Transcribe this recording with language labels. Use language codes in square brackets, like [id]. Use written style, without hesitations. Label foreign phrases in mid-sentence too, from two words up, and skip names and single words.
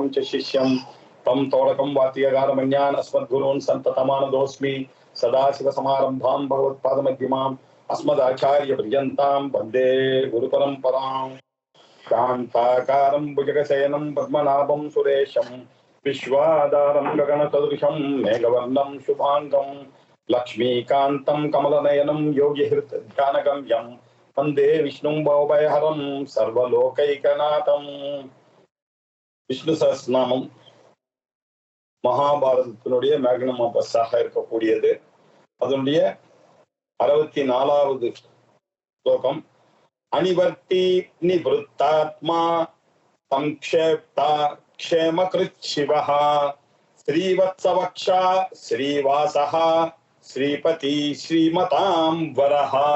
[sa] च शिष्यं तं तोडकं वातीयगारमण्यान् अस्मद्गुरून् सन्ततमानतोऽस्मि सदाशिवसमारम्भां भगवत्पादमध्यमाम् अस्मदाचार्यपर्यन्तां वन्दे गुरुपरम्पराम् शान्ताकारं भुजगशयनं पद्मनाभं सुरेशं विश्वाधारं गगनसदृशं मेघवर्णं शुभाङ्गं लक्ष्मीकान्तं कमलनयनं योगिहृतध्यानगम्यं वन्दे विष्णुं भवभयहरं सर्वलोकैकनाथं। [ta] விஷ்ணு சஹஸ்ரநாமம் மகாபாரதத்தினுடைய [en] magnum opus [ta] இருக்கக்கூடியது. அதனுடைய 64வது ஸ்லோகம். [sa] अनिवर्ती निवृत्तात्मा संक्षेप्ता क्षेमकृत् शिवः श्रीवत्सवक्षाः श्रीवासः श्रीपतिः श्रीमतां वरः.